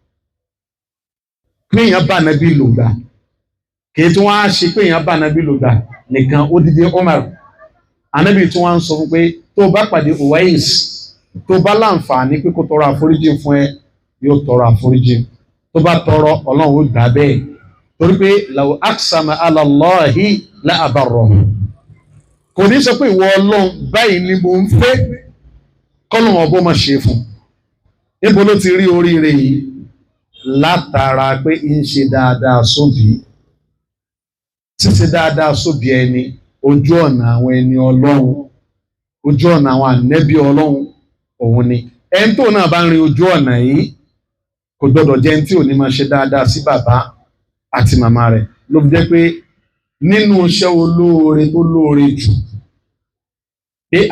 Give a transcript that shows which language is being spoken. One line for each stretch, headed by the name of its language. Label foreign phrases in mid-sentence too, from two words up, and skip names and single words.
Yoruba: pé èèyàn bá nẹ́bí lò gbà kì í tí wọ́n á ṣe pé èèyàn bá nẹ́bí lò gbà nìkan ó dídí Umar anábì tí wọ́n ń sọ fún pé tó bá pàdé Uwais tó bá láǹfààní pé kó tọrọ àforíjì fún ẹ yóò tọrọ àforíjì tó bá tọrọ Ọlọ́run ó gbà bẹ́ẹ̀ torí pé
Arabic: لو أقسم على الله لأبره
Yoruba: kò ní sọ pé ìwọ Ọlọ́run báyìí ni mo ń fẹ́ kọ́lọ́run ọbọ̀ máa ṣe fún níbo ló ti rí oríire yìí látara pé ń ṣe dáadáa sóbì ṣíṣe dáadáa sóbì ẹni ojú ọ̀nà àwọn ẹni Ọlọ́run ojú ọ̀nà àwọn ànẹ́bí Ọlọ́run òun ni ẹni tó náà bá ń rin ojú ọ̀nà yìí kò gbọdọ̀ jẹ́ ẹni tí ò ní máa ṣe dáadáa sí bàbá àti màmá rẹ̀ ló fi jẹ́ pé nínú iṣẹ́ olóore tó lóore jù pé